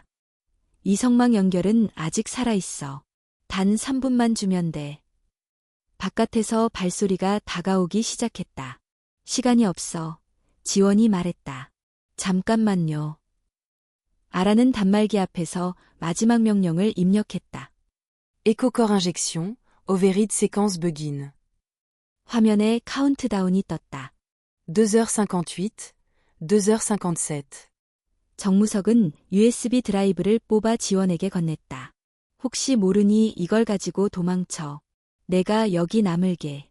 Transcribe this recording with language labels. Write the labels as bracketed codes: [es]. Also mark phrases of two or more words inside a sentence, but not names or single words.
[ko] 이성망 연결은 아직 살아있어. 단 3분만 주면 돼. 바깥에서 발소리가 다가오기 시작했다. 시간이 없어. 지원이 말했다. 잠깐만요. 아라는 단말기 앞에서 마지막 명령을 입력했다. Écho-corps injection, Overread séquence begin. 화면에 카운트다운이 떴다. 2h58, 2h57. 정무석은 USB 드라이브를 뽑아 지원에게 건넸다. 혹시 모르니 이걸 가지고 도망쳐. 내가 여기 남을게.